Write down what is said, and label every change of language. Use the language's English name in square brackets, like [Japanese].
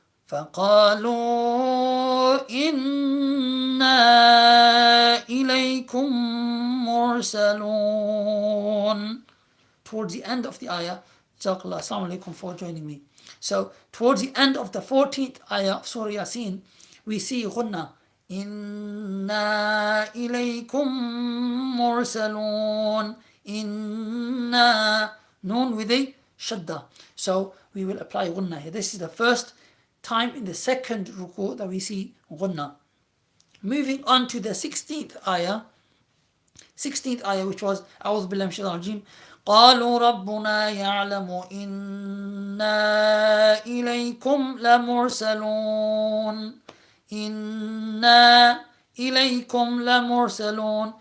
[Arabic] فقالوا إنا إليكم مرسلون. [English] Towards the end of the ayah, Jazakallah, Assalamu alaikum for joining me. So, towards the end of the 14th ayah of Surah Yasin, we see ghunna. Inna ilaykum mursalun. Inna. Noon with a shadda. So, we will apply ghunna here. This is the first time in the second ruku that we see ghunna. Moving on to the 16th ayah. 16th ayah, which was [Arabic] أعوذ بالله من الشيطان الرجيم قالوا ربنا يعلم إنا إليكم لمرسلون إنا إليكم لمرسلون.